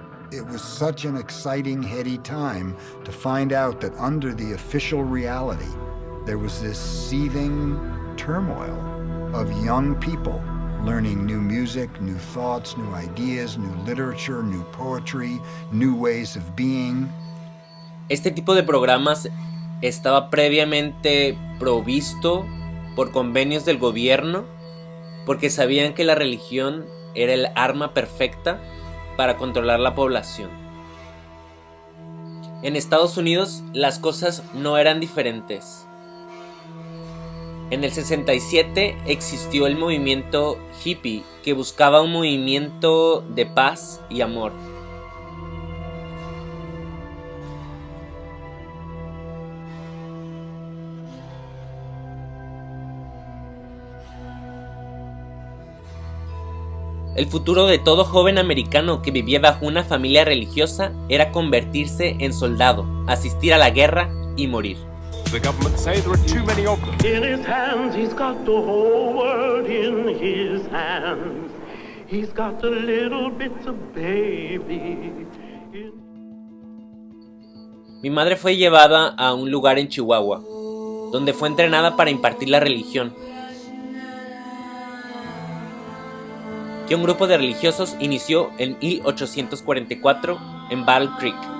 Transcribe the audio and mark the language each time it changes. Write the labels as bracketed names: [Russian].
[English] It was such an exciting, heady time to find out that under the official reality, there was this seething turmoil of young people learning new music, new thoughts, new ideas, new literature, new poetry, new ways of being. [Spanish] Este tipo de programas estaba previamente provisto por convenios del gobierno porque sabían que la religión era el arma perfecta para controlar la población. En Estados Unidos las cosas no eran diferentes. En el 67 existió el movimiento hippie que buscaba un movimiento de paz y amor. El futuro de todo joven americano que vivía bajo una familia religiosa era convertirse en soldado, asistir a la guerra y morir. [English] The government say there are too many of them. In his hands, he's got the whole world in his hands. He's got the little bits of baby. [Spanish] Mi madre fue llevada a un lugar en Chihuahua, donde fue entrenada para impartir la religión. Que un grupo de religiosos inició en 1844 en Battle Creek.